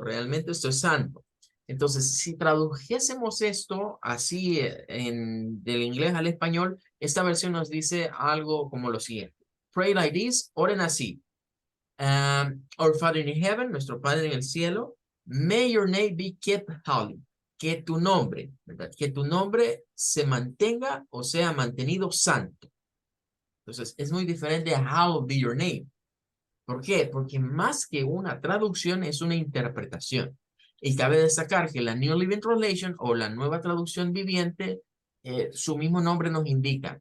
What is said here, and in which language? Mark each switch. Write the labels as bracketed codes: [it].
[es] Realmente esto es santo. Entonces, si tradujésemos esto así del inglés al español, esta versión nos dice algo como lo siguiente. [en] Pray like this. [es] Oren así. [en] Our Father in heaven, [es] nuestro Padre en el cielo. [en] May your name be kept holy. [es] Que tu nombre, ¿verdad? Que tu nombre se mantenga o sea mantenido santo. Entonces, es muy diferente a [en] Hallowed be your name. [es] ¿Por qué? Porque más que una traducción es una interpretación. Y cabe destacar que la New Living Translation o la nueva traducción viviente, su mismo nombre nos indica.